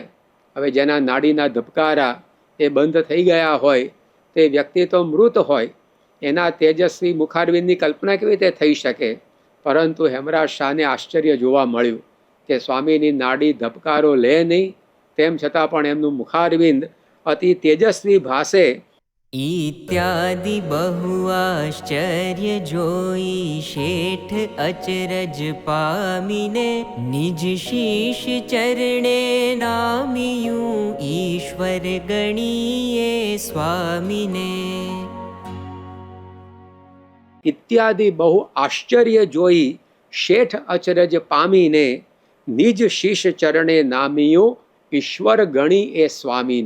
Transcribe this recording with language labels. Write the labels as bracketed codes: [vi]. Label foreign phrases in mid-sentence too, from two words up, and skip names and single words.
[gu] હવે જેના નાડીના ધબકારા એ બંધ થઈ ગયા હોય તે વ્યક્તિ તો મૃત હોય, એના તેજસ્વી મુખારવિંદની કલ્પના કેવી રીતે થઈ શકે? પરંતુ હેમરાજ શાહને આશ્ચર્ય જોવા મળ્યું કે સ્વામીની નાડી ધબકારો લે નહીં, તેમ છતાં પણ એમનું મુખારવિંદ અતિ તેજસ્વી ભાસે. ઇત્યાદિ બહુ આશ્ચર્ય જોઈ શેઠ અચરજ પામીને નિજ શીશ ચરણે નામિયું ઈશ્વર ગણીએ સ્વામીને. ઇત્યાદિ બહુ આશ્ચર્ય જોઈ શેઠ અચરજ પામીને નિજ શીશ ચરણે નામિયું ઈશ્વર ગણી એ સ્વામીને.